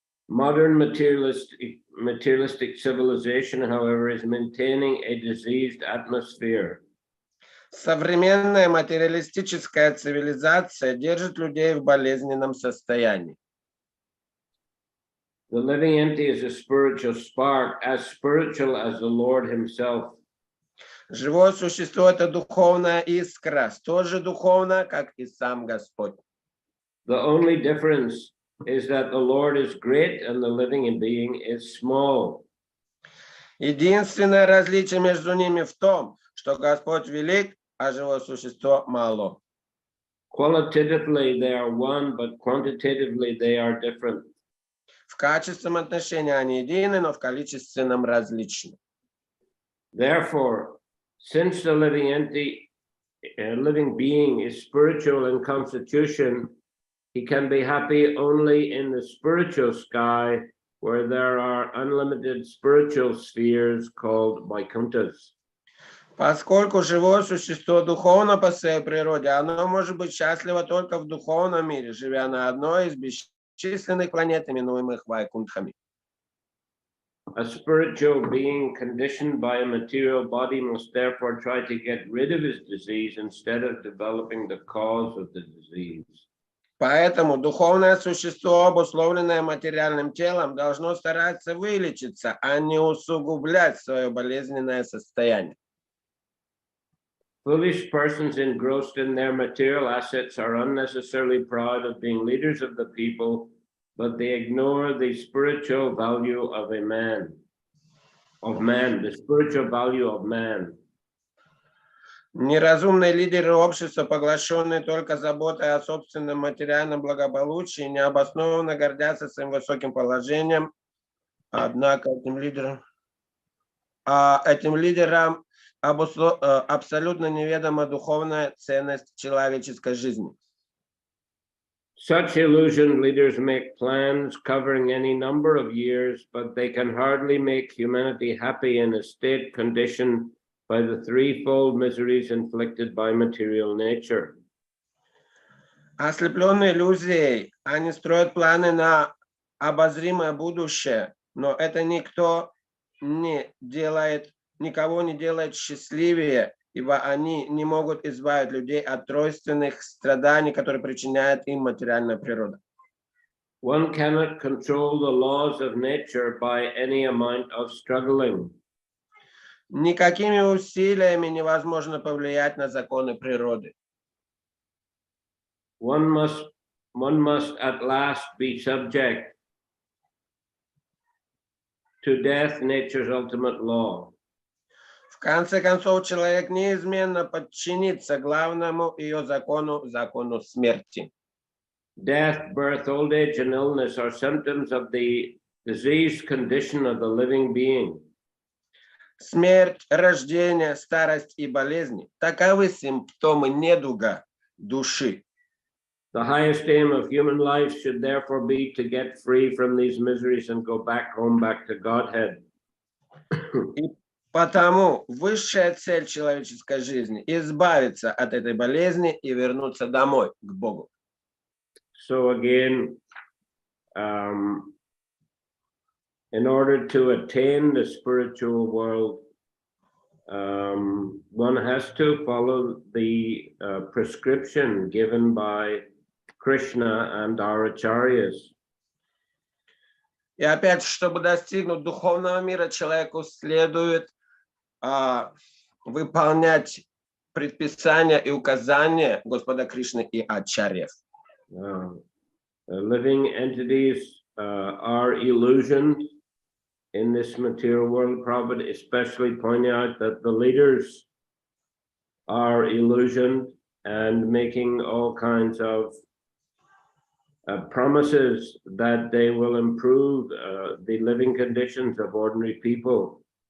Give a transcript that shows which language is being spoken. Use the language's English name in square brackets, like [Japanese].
[English] Modern materialistic civilization, however, is maintaining a diseased atmosphere. [Russian] Современная материалистическая цивилизация держит людей в болезненном состоянии. [English] The living entity is a spiritual spark, as spiritual as the Lord himself. [Russian] Живое существо – это духовная искра, столь же духовно, как и сам Господь. [English] The only difference is that the Lord is great and the living being is small. [Russian] Единственное различие между ними в том, что Господь велик, а живое существо мало. [English] Qualitatively they are one, but quantitatively they are different. [Russian] В качественном отношении они едины, но в количественном различны. [English] Therefore, since the living entity, living being is spiritual in constitution, he can be happy only in the spiritual sky, where there are unlimited spiritual spheres called Vaikunthas. [Russian] Поскольку живое существо духовно по своей природе, оно может быть счастливо только в духовном мире, живя на одной из бесчисленных планет, именуемых Вайкунтхами. [English] A spiritual being conditioned by a material body must therefore try to get rid of his disease instead of developing the cause of the disease. [Russian] Поэтому духовное существо, обусловленное материальным телом, должно стараться вылечиться, а не усугублять свое болезненное состояние. [English] Foolish persons engrossed in their material assets are unnecessarily proud of being leaders of the people, but they ignore the spiritual value of the spiritual value of man. [Russian] Неразумные лидеры общества, поглощенные только заботой о собственном материальном благополучии, необоснованно гордятся своим высоким положением, однако этим лидерам абсолютно неведома духовная ценность человеческой жизни. [English] Such illusion leaders make plans covering any number of years, but they can hardly make humanity happy in a state conditioned by the threefold miseries inflicted by material nature. [Russian] Ослепленные иллюзией, они строят планы на обозримое будущее, но это никого не делает счастливее, ибо они не могут избавить людей от тройственных страданий, которые причиняет им материальная природа. [English] One cannot control the laws of nature by any amount of struggling. [Russian] Никакими усилиями невозможно повлиять на законы природы. [English] one must at last be subject to death, nature's ultimate law. [Russian] В конце концов, человек неизменно подчинится главному ее закону, закону смерти. [English] Death, birth, old age, and illness are symptoms of the diseased condition of the living being. [Russian] Смерть, рождение, старость и болезни – таковы симптомы недуга души. [English] The highest aim of human life should therefore be to get free from these miseries and go back home, back to Godhead. [Russian] И потому высшая цель человеческой жизни – избавиться от этой болезни и вернуться домой, к Богу. [English] So again, in order to attain the spiritual world, one has to follow the prescription given by Krishna and our acharyas. [Russian] И опять, чтобы достигнуть духовного мира, человеку следует выполнять предписания и указания Господа Кришны и ачарьев. [English] Living entities are illusioned in this material world. Prabhupada especially pointing out that the leaders are illusioned and making all kinds of promises that they will improve the living conditions of ordinary people.